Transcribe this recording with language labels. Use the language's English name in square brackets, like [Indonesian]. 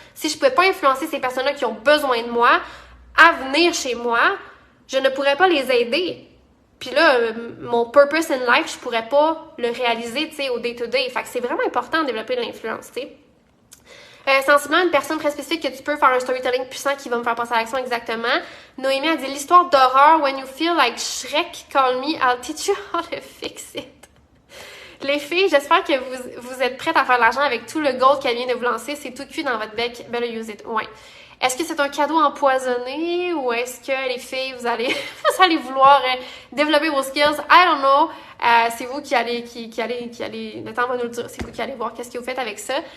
[French] Si je ne pouvais pas influencer ces personnes-là qui ont besoin de moi à venir chez moi, je ne pourrais pas les aider. Puis là, mon [English] purpose in life, [French] je pourrais pas le réaliser, tu sais, au day-to-day. Fait que c'est vraiment important de développer de l'influence, tu sais. Sensiblement, une personne très spécifique que tu peux faire un storytelling puissant qui va me faire passer à l'action exactement. Noémie a dit l'histoire d'horreur. [English] When you feel like Shrek, call me, I'll teach you how to fix it. [French] Les filles, j'espère que vous êtes prêtes à faire de l'argent avec tout le gold qu'elle vient de vous lancer. C'est tout cuit dans votre bec. [English] Better use it. [French] Ouais. Est-ce que c'est un cadeau empoisonné ou est-ce que les filles, vous allez vouloir développer vos skills? [English] I don't know. [French] C'est vous qui allez, le temps va nous le dire, c'est vous qui allez voir qu'est-ce que vous faites avec ça.